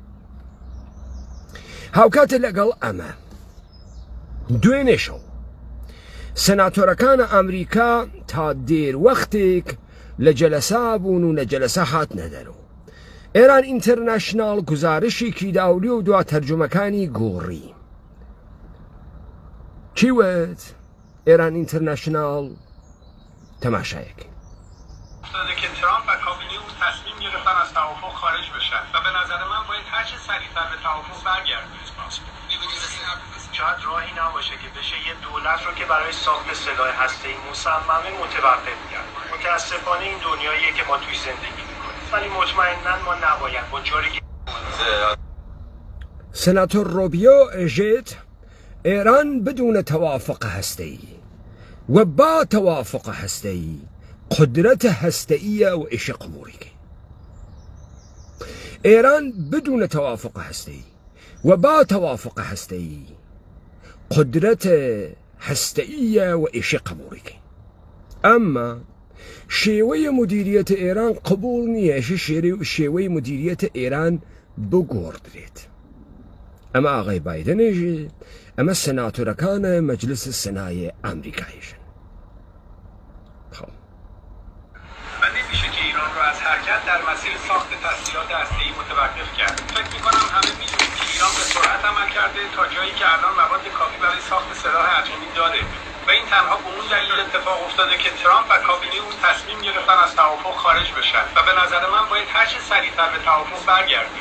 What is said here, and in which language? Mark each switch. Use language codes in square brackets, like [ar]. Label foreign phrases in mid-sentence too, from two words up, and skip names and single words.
[ckb] هاوکاتە لەگەڵ ئەمە دوێنێ شەو سەناتۆرەکانە ئەمریکا تا دێر وەختێک لە جەلەسا بوون و لە جەلەسە هاتنە دەرەوە ئێران ئینتەرناشناڵ گزارشێکی داولی و دوا تەرجمەکانی گۆڕی چی وت ئێران ئینتەرناشناڵ تەماشایەکی [fa] افتاده که ترامپ و کابینه او تصمیم گرفتن از توافق خارج بشن و به نظر من باید هر چه سریعتر به توافق برگردیم. شاید راهی نباشه که بشه یه دولت رو که برای ساخت سلاح هسته‌ای مصممه متوقف کرد. متاسفانه این دنیاییه که ما توی زندگی می‌کنیم. ولی مطمئناً ما نباید با جاری [ckb] سناتور روبیو ئێژێت ئێران بدون توافق هەستەیی و با توافق هەستەیی قدرت هەستەییە و ئێشە قبوڵیکەی ئێران بدون توافق هەستەیی و با توافق هەستەیی قدرت هەستەییە و ئێشە قبوڵیکەی ئەمما شێوەیە مدیریەتە ئێران قبول نییە شێوەی مدیریەتە ئێران بگۆڕدرێت ئەمە ئاغای بایدنێژێت ئەمە سەناتۆرەکانە مەجلس سەنایە ئەمریکایشن [fa] و نمیشه که ایران رو از حرکت در مسیر ساخت تسلیحات هسته‌ای متوقف کرد. فکر می‌کنم همه می‌دونید که ایران به سرعت عمل کرده تا جایی که الان مواد کافی برای ساخت سلاح اتمی داره و این تنها به اون دلیل اتفاق افتاده که ترامپ و کابینه اون تصمیم گرفتن از توافق خارج بشن و به نظر من باید هر چه سریعتر به توافق برگردیم.